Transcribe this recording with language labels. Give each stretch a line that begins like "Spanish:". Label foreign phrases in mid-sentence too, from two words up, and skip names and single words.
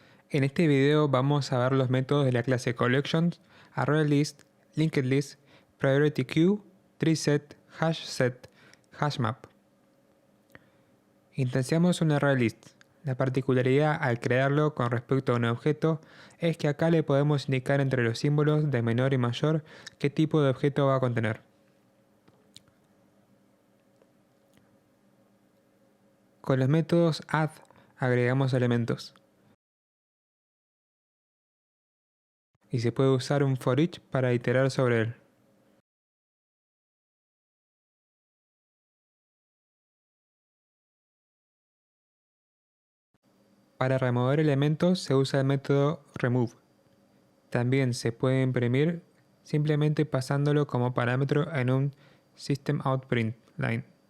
Spanish: En este video vamos a ver los métodos de la clase Collections, ArrayList, LinkedList, PriorityQueue, TreeSet, HashSet, HashMap. Instanciamos un ArrayList. La particularidad al crearlo con respecto a un objeto es que acá le podemos indicar entre los símbolos de menor y mayor qué tipo de objeto va a contener. Con los métodos add agregamos elementos. Y se puede usar un
English: for each
Spanish: para iterar sobre él. Para remover elementos se usa el método remove. También se puede imprimir simplemente pasándolo como parámetro en un systemoutPrintLine.